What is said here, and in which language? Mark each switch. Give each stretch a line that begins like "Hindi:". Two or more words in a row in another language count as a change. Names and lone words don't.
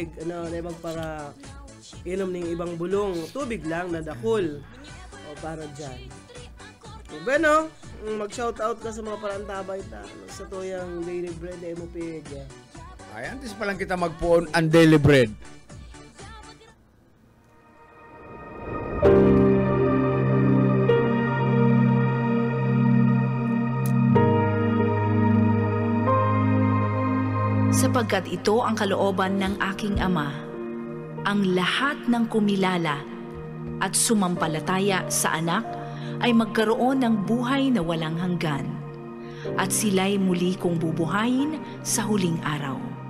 Bikol: Magpara inom ng ibang bulong. Tubig lang na dakol. Para dyan. Bueno, mag-shoutout ka sa mga parantabay ta. Sa tuyang
English: daily bread,
Bikol: MOPG. Ay, antes pa lang kita magpuon ang
English: daily bread.
Filipino: Sapagkat ito ang kalooban ng aking Ama, ang lahat ng kumilala at sumampalataya sa Anak ay magkaroon ng buhay na walang hanggan, at sila'y muli kong bubuhayin sa huling araw.